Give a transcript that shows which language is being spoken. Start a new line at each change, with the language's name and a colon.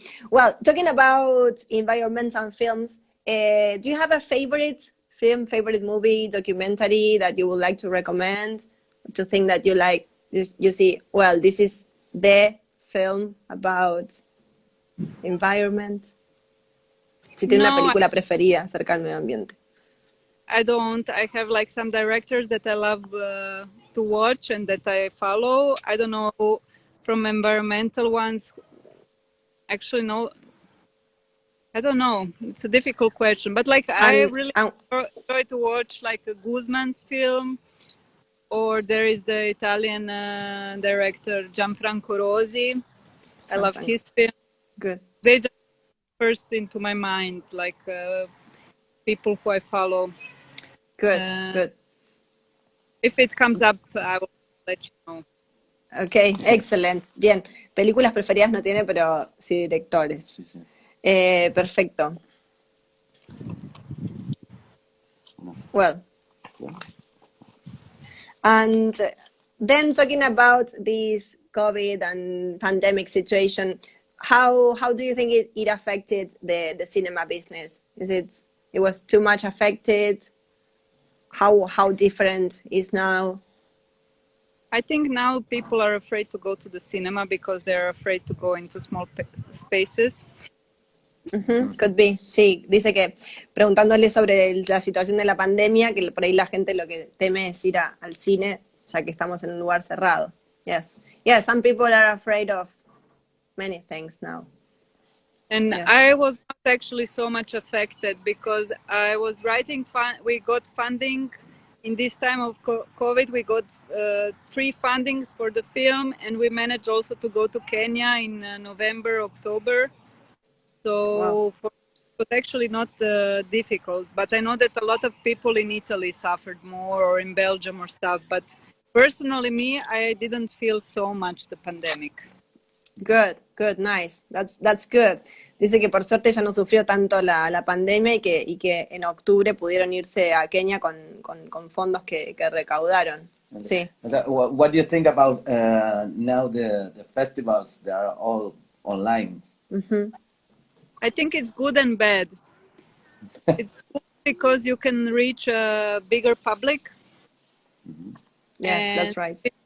English: Well, talking about environmental films, do you have a favorite film, favorite movie, documentary that you would like to recommend? To think that you like, you see, well, this is the film about environment.
Spanish: Si tiene una película preferida acerca del medio ambiente.
English: I don't. I have like some directors that I love to watch and that I follow. I don't know from environmental ones. Actually, no. I don't know. It's a difficult question. But like I really enjoy to watch like a Guzman's film. Or there is the Italian director Gianfranco Rosi. I love his film. Good. They just first into my mind, like people who I follow. Good, good. If it comes up, I will let you know. Ok, excellent.
Spanish: Bien. Películas preferidas no tiene, pero sí directores. Sí, sí. Perfecto. No.
English: Well,
Spanish: Bueno.
English: and then talking about this COVID and pandemic situation, how do you think it affected the cinema business? It was too much affected? How different is now? I think now people are afraid to go to the cinema because they're afraid to go into small spaces. Could be.
Spanish: Sí, dice que preguntándole sobre la situación de la pandemia, que por ahí la gente lo que teme es ir al cine, ya que estamos en un lugar cerrado.
English: Yes. Yeah, some people are afraid of many things now. And Yes. I was not actually so much affected because I was writing, we got funding in this time of COVID. We got 3 fundings for the film, and we managed also to go to Kenya in November, October. So Wow. it was actually not difficult, but I know that a lot of people in Italy suffered more, or in Belgium or stuff. But personally, I didn't feel so much the pandemic. Good, nice. That's good.
Spanish: Dice que por suerte ya no sufrió tanto la pandemia y que en octubre pudieron irse a Kenia con fondos que recaudaron. Sí.
English: What do you think about now the festivals? They are all online. I think it's good and bad. It's good because you can reach a bigger public. Yes, that's right.